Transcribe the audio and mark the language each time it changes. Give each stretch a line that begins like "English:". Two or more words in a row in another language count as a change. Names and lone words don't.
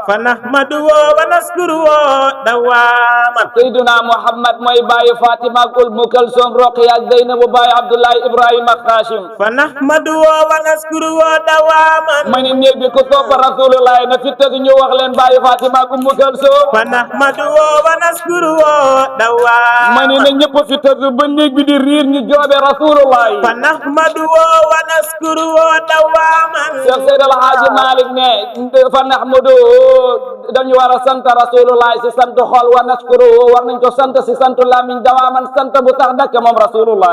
Arabic: فنحمد ونشكر دواما
Wolof: sayyiduna Muhammad mooy bàyyi Fatima ak Umm Kulsum Roqiya ak Zeynabu bàyyi Abdullahi Ibrahima ak Hashim
Arabic: فنحمد ونشكر دواما
Wolof: ma ni néeg bi ku topp Rasulullah na fi tëgg ñu wax leen bàyyi Fatima ak Umm Kulsum
Arabic: فنحمد ونشكر دواما
Wolof: ma ni na ñëpp fi tëgg ba néeg bi di riir ñu joobe Rasulullah
Arabic: فنحمد ونشكر دواما
Wolof: Cheikh Seydi El Hadji Malick ne
Arabic: فنحمد
Wolof: dañu war a sant Rasulullah si sant xol
Arabic: ونشكر
Wolof: war nañ ko sant si sant lamiñ dawaman sant bu tax dakk moom Rasulullah